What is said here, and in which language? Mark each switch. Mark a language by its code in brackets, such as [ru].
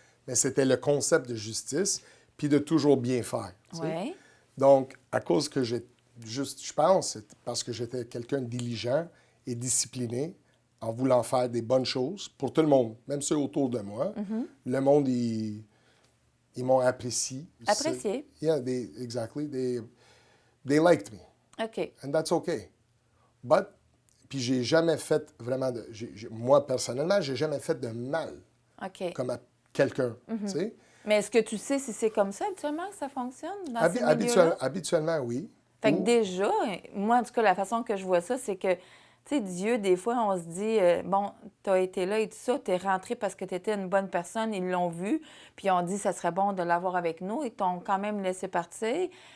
[fr] Mais c'était le concept de justice, puis de toujours bien faire. Tu sais. Oui. Donc, à cause que je pense, c'est parce que j'étais quelqu'un de diligent et discipliné, en voulant faire des bonnes choses pour tout le monde, même ceux autour de moi. Le monde, ils m'ont apprécié. Apprécié. [en] Yeah, exactly. They liked me. OK. And that's okay. But, [fr] puis j'ai jamais fait vraiment de... moi, personnellement, j'ai jamais fait de mal OK. comme à quelqu'un, tu sais. Mais est-ce que tu sais si c'est comme ça habituellement que ça fonctionne dans ces milieux-là? Habituellement, oui. Fait que déjà, moi, en tout cas, la façon que je vois ça, c'est que, tu sais, Dieu, des fois, on se dit, bon, tu as été là et tout ça, tu es rentré parce que tu étais une bonne personne, ils l'ont vu, puis on dit, ça serait bon de l'avoir avec nous, ils t'ont quand même laissé partir.